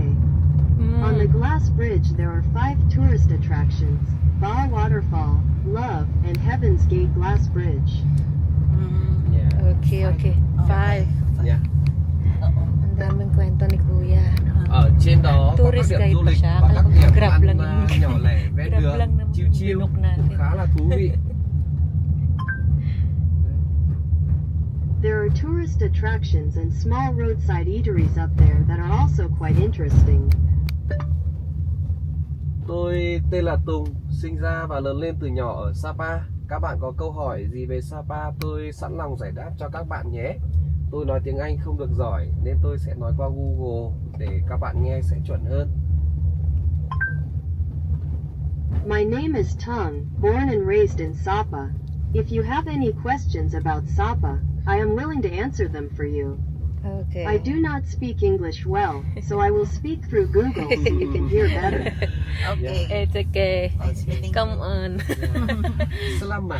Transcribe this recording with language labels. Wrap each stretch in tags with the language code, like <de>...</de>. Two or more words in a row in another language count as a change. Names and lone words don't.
<en>On the glass bridge there are 5 tourist attractions: Ba Waterfall, Love, and Heaven's Gate Glass Bridge. Yeah. Okay. 5. Yeah.</en> <tl>Ang daming kwento ni Kuya.</tl> <vi>Ở trên đó có các</vi> <en>Tourist</en> <vi>điểm</vi> <en>guide</en> <vi>du</vi> <tl>pa</tl> <vi>lịch</vi> <tl>siya.</tl> <vi>và các</vi> <tl>Alam ko,</tl> <vi>điểm</vi> <tl>Grab</tl> <vi>ăn</vi> <tl>lang yun.</tl> <vi>nhỏ lẻ ven</vi> <tl>Grab lang</tl> <vi>đường,</vi> <tl>naman</tl> <en>chill chill,</en> <tl>binok natin.</tl> <vi>cũng khá là thú vị.</vi> <en>There are tourist attractions and small roadside eateries up there that are also quite interesting.</en> <vi>Tôi tên là Tùng, sinh ra và lớn lên từ nhỏ ở Sapa. Các bạn có câu hỏi gì về Sapa, tôi sẵn lòng giải đáp cho các bạn nhé. Tôi nói tiếng Anh không được giỏi nên tôi sẽ nói qua Google để các bạn nghe sẽ chuẩn hơn.</vi> <en>My name is Tung, born and raised in Sapa. If you have any questions about Sapa, I am willing to answer them for you. Okay. I do not speak English well, so I will speak through Google so you can hear better. Okay. It's okay. Come on.</en> <id>Selamat.</id>